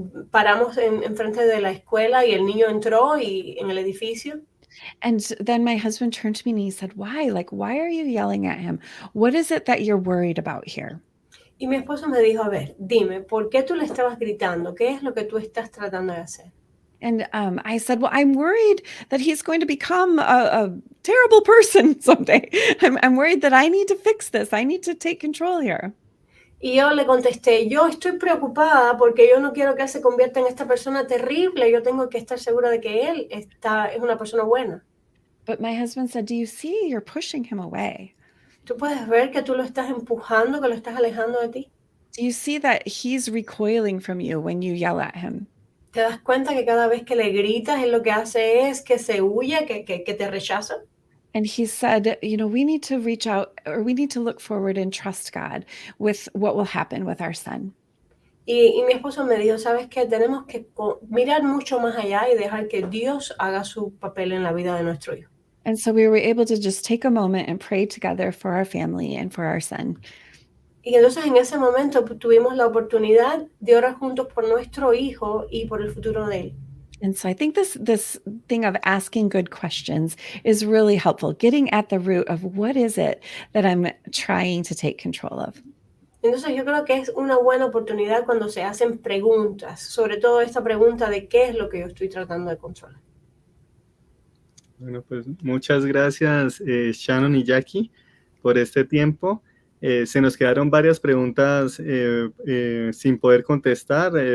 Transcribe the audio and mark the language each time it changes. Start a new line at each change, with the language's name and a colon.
Spanish: Paramos en frente de la escuela y el niño entró en el edificio.
English: And then my husband turned to me and he said, why? Like, why are you yelling at him? What is it that you're worried about here?
Spanish: Y mi esposo me dijo, a ver, dime, ¿por qué tú le estabas gritando? ¿Qué es lo que tú estás tratando de hacer?
English: And I said, well, I'm worried that he's going to become a terrible person someday. I'm worried that I need to fix this. I need to take control here.
Spanish: Y yo le contesté, yo estoy preocupada porque yo no quiero que él se convierta en esta persona terrible. Yo tengo que estar segura de que él es una persona buena.
English: But my husband said, do you see you're pushing him away?
Spanish: ¿Tú puedes ver que tú lo estás empujando, que lo estás alejando de ti?
English: Do you see that he's recoiling from you when you yell at him?
Spanish: ¿Te das cuenta que cada vez que le gritas, él lo que hace es que se huye, que te rechaza?
English: And he said, we need to reach out, or we need to look forward and trust God with what will happen with our son.
Spanish: Y mi esposo me dijo, ¿sabes qué? Tenemos que mirar mucho más allá y dejar que Dios haga su papel en la vida de nuestro hijo.
English: And so we were able to just take a moment and pray together for our family and for our son.
Spanish: Y entonces en ese momento tuvimos la oportunidad de orar juntos por nuestro hijo y por el futuro de él.
English: And so I think this thing of asking good questions is really helpful, getting at the root of what is it that I'm trying to take control of.
Spanish: Entonces yo creo que es una buena oportunidad cuando se hacen preguntas, sobre todo esta pregunta de qué es lo que yo estoy tratando de controlar. Bueno, pues muchas gracias Shannon y Jackie por este tiempo. Se nos quedaron varias preguntas sin poder contestar.